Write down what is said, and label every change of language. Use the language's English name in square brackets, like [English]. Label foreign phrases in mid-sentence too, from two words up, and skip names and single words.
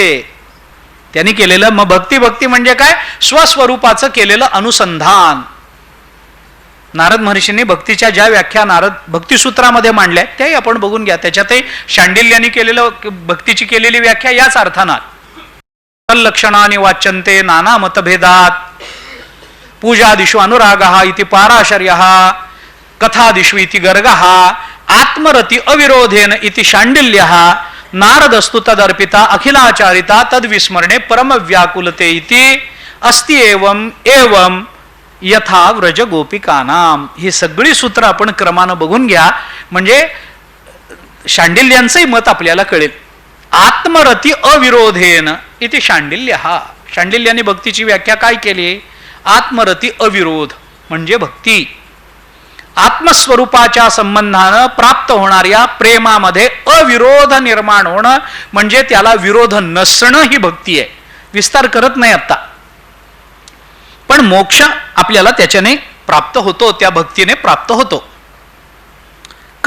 [Marathi] त्यांनी केलेलं मग भक्ती म्हणजे काय? स्वस्वरूपाचं केलेलं अनुसंधान. नारद महर्षींनी भक्तीच्या ज्या व्याख्या नारद भक्तिसूत्रामध्ये मांडल्या त्याही आपण बघून घ्या. त्याच्यातही शांडिल्यांनी केलेलं भक्तीची केलेली व्याख्या याच अर्थानं. [Sanskrit] लक्षणानि वाच्यन्ते नाना मतभेदात पूजादिषु अनुरागः इति पाराशर्यः कथादिषु इति गर्गः आत्मरति अविरोधेन इति शांडिल्यः नारदस्तु तदर्पिता अखिलाचारिता तद्विस्मरणे परम व्याकुलते इति अस्ति एवं एवं यथा व्रज गोपिकानाम. [Marathi] ही सगळी सूत्र आपण क्रमानं बघून घ्या म्हणजे शांडिल्यांचंही मत आपल्याला कळेल. [Sanskrit] आत्मरती अविरोधेन इति शांडिल्यः. [Marathi] शांडिल्यांनी भक्तीची व्याख्या काय केली? [Sanskrit] आत्मरती अविरोध [Marathi] म्हणजे भक्ती. आत्मस्वरूपाच्या संबंधानं प्राप्त होणाऱ्या प्रेमामध्ये अविरोध निर्माण होणं म्हणजे त्याला विरोध नसणं ही भक्ती आहे. विस्तार करत नाही आता, पण मोक्ष आपल्याला त्याच्याने प्राप्त होतो, त्या भक्तीने प्राप्त होतो.